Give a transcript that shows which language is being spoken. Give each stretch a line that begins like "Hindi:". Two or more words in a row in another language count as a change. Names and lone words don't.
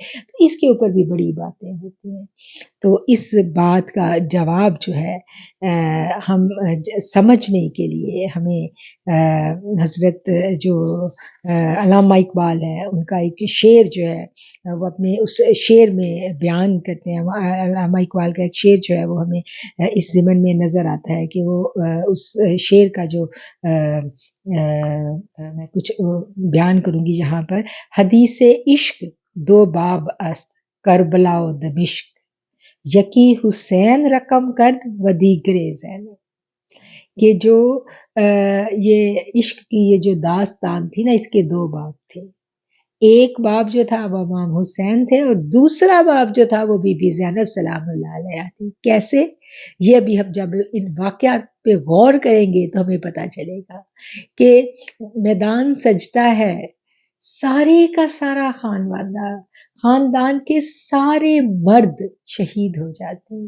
Urdu: تو اس کے اوپر بھی بڑی باتیں ہوتی ہیں۔ تو اس بات کا جواب جو ہے ہم سمجھنے کے لیے ہمیں حضرت جو علامہ اقبال ہے ان کا ایک شعر جو ہے وہ اپنے اس شعر میں بیان کرتے ہیں۔ علامہ اقبال کا ایک شعر جو ہے وہ ہمیں اس ضمن میں نظر آتا ہے کہ وہ اس شعر کا جو میں کچھ بیان کروں گی یہاں پر۔
Persian: حدیث عشق دو باب است کربلا و دمشق، یکی حسین رقم کرد و دیگر زینب،
Urdu: کہ جو یہ عشق کی یہ جو داستان تھی نا، اس کے دو باب تھے۔ ایک باب جو تھا وہ امام حسین تھے اور دوسرا باب جو تھا وہ بی بی زینب
Arabic: سلام اللہ علیہا
Urdu: تھی۔ کیسے؟ یہ ابھی ہم جب ان واقعات پہ غور کریں گے تو ہمیں پتہ چلے گا کہ میدان سجتا ہے، سارے کا سارا خاندان کے سارے مرد شہید ہو جاتے ہیں۔